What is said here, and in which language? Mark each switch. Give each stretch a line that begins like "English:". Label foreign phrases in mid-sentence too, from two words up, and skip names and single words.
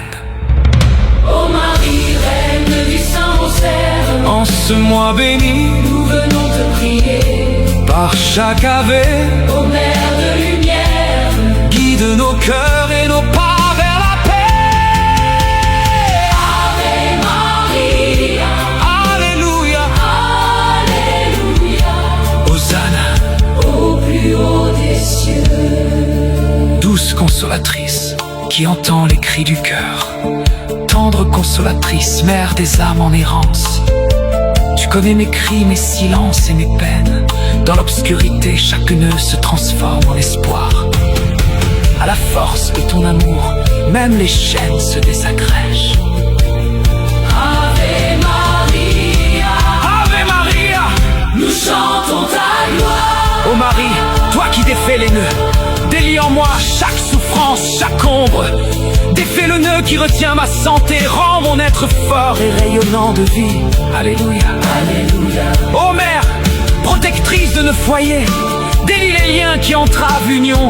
French: Ô Marie, reine du Saint-Rosaire, En ce mois béni, nous venons te prier. par chaque ave, Ô Mère de lumière, guide nos cœurs et nos pas vers la paix.
Latin: Ave Maria.
French: Alléluia. Alléluia. Hosanna. Au plus haut des cieux. Douce consolatrice qui entend les cris du cœur, tendre consolatrice, mère des âmes en errance, tu connais mes cris, mes silences et mes peines. Dans l'obscurité, chaque nœud se transforme en espoir. À la force de ton amour, même les chaînes se désagrègent.
Latin: Ave Maria. Ave Maria.
French: Nous chantons ta gloire. Ô Marie, toi qui défais les nœuds, délie en moi chaque souffrance, chaque ombre. Défais le nœud qui retient ma santé, rends mon être fort et rayonnant de vie. Alléluia. Alléluia. Ô Mère, protectrice de nos foyers, délie les liens qui entravent l'union.